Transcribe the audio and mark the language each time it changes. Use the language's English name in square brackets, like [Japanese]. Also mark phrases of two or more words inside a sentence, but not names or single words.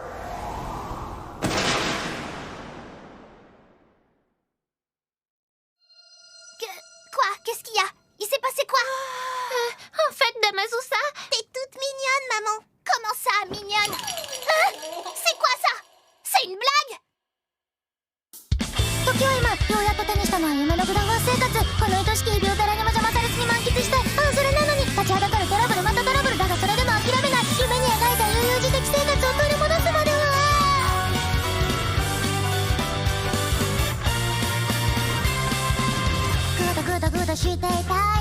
[French] Quoi? Qu'est-ce qu'il y a? Il s'est passé quoi? En fait, Dame Azusa, t'es toute mignonne, maman. Comment ça, mignonne? C'est quoi ça? C'est une blague? [Japanese] 時は今ようやっと手にしたのは夢のグラフ生活この愛しき日々を誰にも邪魔されずに満喫したいそれなのに立ちはだかるトラブルまたトラブルだがそれでも諦めない夢に描いた悠々自適生活を取り戻すまではグダグダグダしていたい